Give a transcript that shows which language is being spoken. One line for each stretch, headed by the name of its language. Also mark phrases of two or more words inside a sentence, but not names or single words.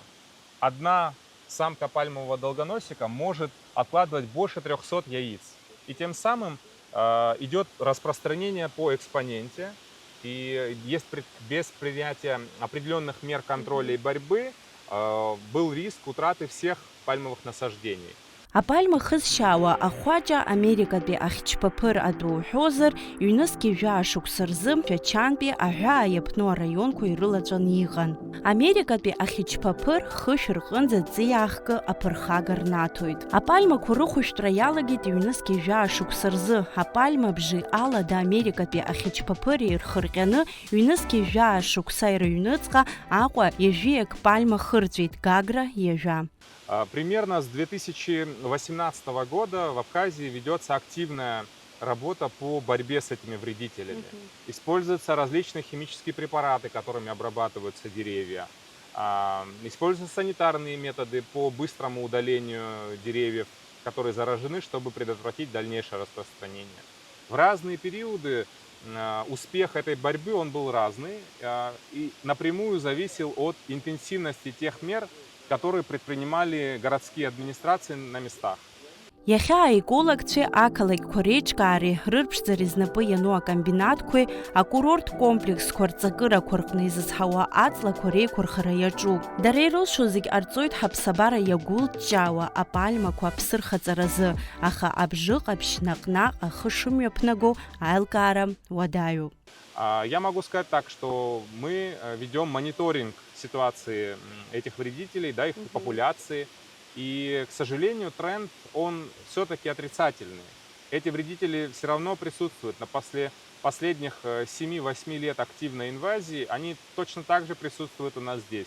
Russian: Одна самка пальмового долгоносика может откладывать больше 300 яиц, и тем самым идет распространение по экспоненте, и без принятия определенных мер контроля и борьбы был риск утраты всех пальмовых насаждений.
Abkhazian: Апальма хызшьаауа ахәаџьа Америкатәи ахьчԥаԥыр атәы уҳәозар, иҩнызқьи жәаа шықәса рзы Шәачантәи аҳәаа иаԥну араионқәа ирылаҵәаны иҟан. Америкатәи ахьчԥаԥыр хышә рҟынӡа ҵиаахкы аԥырхага рнаҭоит. Апальмақәа рыхәышәтәра иалагеит иҩнызқьи жәаа шықәса рзы. Апальма бжеи алада Америкатәи ахьчԥаԥыр ирхырҟьаны иҩнызқьи жәаа шықәса ирыҩныҵҟа Аҟәа ежәиак пальма хырҵәеит Гагра иажәа.
Russian: Примерно с 2018 года в Абхазии ведется активная работа по борьбе с этими вредителями. Используются различные химические препараты, которыми обрабатываются деревья. Используются санитарные методы по быстрому удалению деревьев которые заражены, чтобы предотвратить дальнейшее распространение. В разные периоды успех этой борьбы он был разный и напрямую зависел от интенсивности тех мер, которые предпринимали городские администрации на местах.
Abkhazian: Иахьа аекологцәеи ақалақьқәа реиҿкаареи рырԥшӡареи знапы иану акомбинатқәеи акурорт комплексқәа рҵакырақәа рҟны изызҳауа аҵлақәа реиқәырхара иаҿуп. Дара ирылшо зегь ҟарҵоит ҳаԥсабара иагәылҷҷаауа апальмақәа аԥсырхаҵаразы, аха абжыҟаԥшь наҟ-наҟ ахы шымҩаԥнаго аилкаара уадаҩуп.
Russian: Я могу сказать так, что мы ведем мониторинг ситуации этих вредителей, да, их популяции. И, к сожалению, тренд, он все-таки отрицательный. Эти вредители все равно присутствуют. На последних 7-8 лет активной инвазии они точно так же присутствуют у нас здесь.